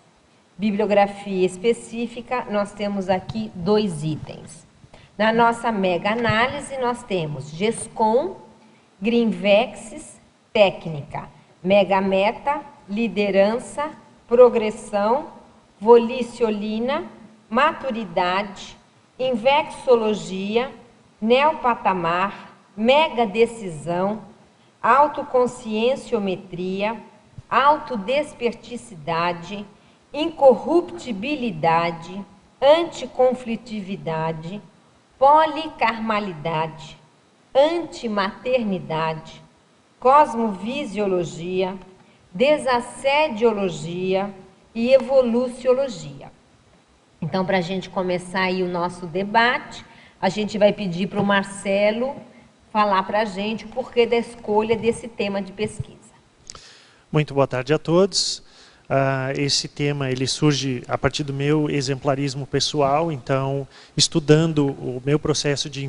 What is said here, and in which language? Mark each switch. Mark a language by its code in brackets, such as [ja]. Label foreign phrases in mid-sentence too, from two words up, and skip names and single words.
[pt] Bibliografia específica, nós temos aqui 2 itens. Na nossa mega análise, nós temos GESCOM, Grinvexis, técnica, mega meta, liderança, progressão, voliciolina, maturidade, invexologia, neopatamar, mega decisão, autoconscienciometria, autodesperticidade, incorruptibilidade, anticonflitividade, policarmalidade, antimaternidade, cosmovisiologia, desassediologia e evoluciologia. Então, para a gente começar aí o nosso debate, a gente vai pedir para o Marcelo falar para a gente o porquê da escolha desse tema de pesquisa. Muito boa tarde a todos. Esse tema ele surge a partir do meu exemplarismo pessoal, então estudando o meu processo de